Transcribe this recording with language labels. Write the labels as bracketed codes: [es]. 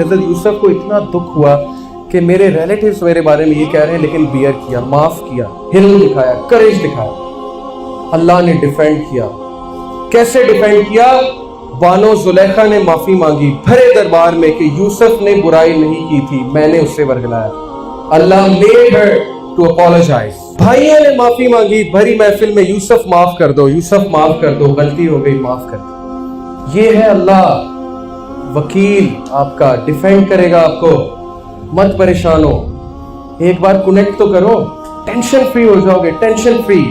[ur] حضرت یوسف کو اتنا دکھ ہوا کہ میرے ریلیٹیوز میرے بارے میں یہ کہہ رہے ہیں, لیکن بیئر کیا, معاف کیا, ہل دکھایا, کریج دکھایا. اللہ نے ڈیفینڈ کیا. کیسے ڈیفینڈ کیا؟ بانو زلیخا نے معافی مانگی بھرے دربار میں کہ یوسف نے برائی نہیں کی تھی, میں نے اسے ورگلایا. [en] Allah made her to apologize. [ur] بھائیوں نے معافی مانگی بھری محفل میں, یوسف معاف کر دو, یوسف معاف کر دو, غلطی ہو گئی, معاف کر دو. یہ ہے اللہ وکیل آپ کا, ڈیفینڈ کرے گا آپ کو. مت پریشان ہو, एक बार कनेक्ट तो करो, टेंशन फ्री हो जाओगे, टेंशन फ्री।